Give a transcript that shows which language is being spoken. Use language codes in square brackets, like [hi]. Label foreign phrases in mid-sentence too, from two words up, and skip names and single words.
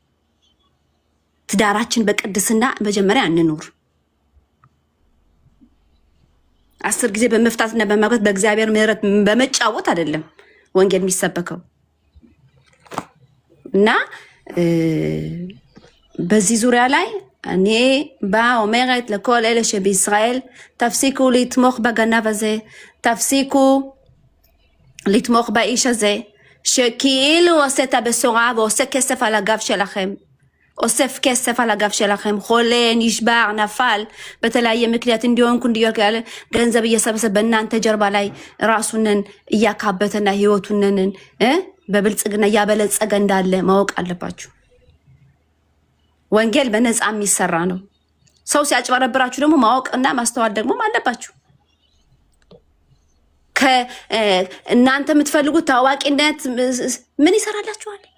[am] ትዳራችን በቅድስና መጀመሪያ እንኑር። 10 ጊዜ በመፍታትና በማግባት በእግዚአብሔር ምሕረት በመጫወት አይደለም ወንጌል የሚሰበከው። እና በዚህ ዙሪያ ላይ እኔ [he] אומרת לכל אלה שבישראל תפסיקו לתמוך בגנב הזה, תפסיקו לתמוך באיש הזה שכאילו עושה את הבשורה ועושה כסף על הגב שלכם. אוסף כסף על הגב שלכם, חולה, נשבר, נפל, בתלאי מקליית [am] እንዲሆን ኩንዲዮር ያለ ገንዘብ እየሰበሰበ በእናንተ ጀርባ ላይ ራሱንን እያካበተና ህይወቱንን በብልጽግና ያበለጸገ እንዳለ ማወቅ አለባችሁ። ወንጌል በነፃ የሚሰራ ነው። ሰው ሲያጭበረብራችሁ ደግሞ ማወቅና ማስተዋል ደግሞ አለባችሁ። ከእናንተ የምትፈልጉት ታዋቂነት ምን ይሰራላችኋል?